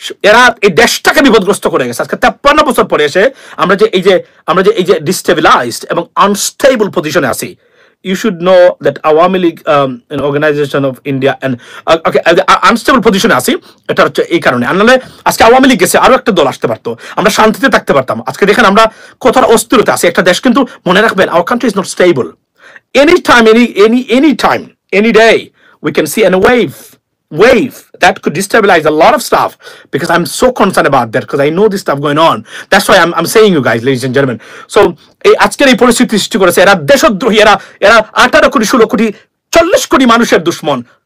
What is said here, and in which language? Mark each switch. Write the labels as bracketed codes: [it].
[bn] এরা এই দেশটাকে বিপদগ্রস্ত করে গেছে। আজকে ৫৩ বছর পরে এসে আমরা যে এই যে ডিস্টেবিলাইজড এবং আনস্টেবল পজিশনে আছি। [en] You should know that Awami League an organization of India and unstable position [bn] আছি, এটা হচ্ছে এই কারণে। আনলে আজকে আওয়ামী লীগ গেছে, আরো একটা দল আসতে পারতো, আমরা শান্তিতে থাকতে পারতাম। আজকে দেখেন আমরা কতটা অস্থিরতা আছে। একটা দেশ কিন্তু মনে রাখবেন, [en] our country is not stable. Anytime, any day we can see a wave that could destabilize a lot of stuff, because I'm so concerned about that, because I know this stuff going on. That's why I'm saying you guys, ladies and gentlemen. [bn] So আজকের এই পরিস্থিতি সৃষ্টি করেছে এরা, দেশদ্রোহী এরা ১৮ কোটি ১৬ কোটি ৪০ কোটি মানুষের দুশ্মন।